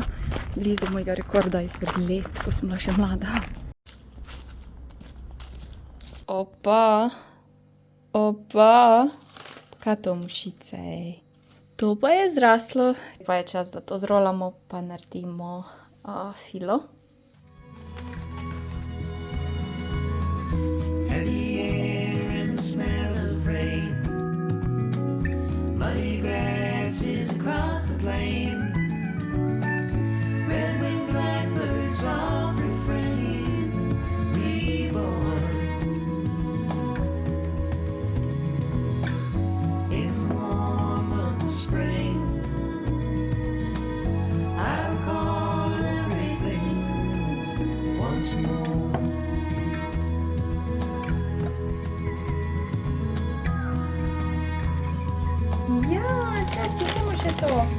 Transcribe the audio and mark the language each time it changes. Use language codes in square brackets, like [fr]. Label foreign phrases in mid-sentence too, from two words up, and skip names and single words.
[sl] Blizu mojega rekorda izpred let, ko sem bila še mlada. Opa, kaj to mušice? To pa je zraslo. Pa je čas, da to zrolamo, pa naredimo filo. [en] Heavy air and the smell of rain, muddy grasses across the plain, red-winged blackbirds soft refrain, reborn. In the warmth of the spring, I recall everything once more. [sl] Ja, čakaj, samo še to.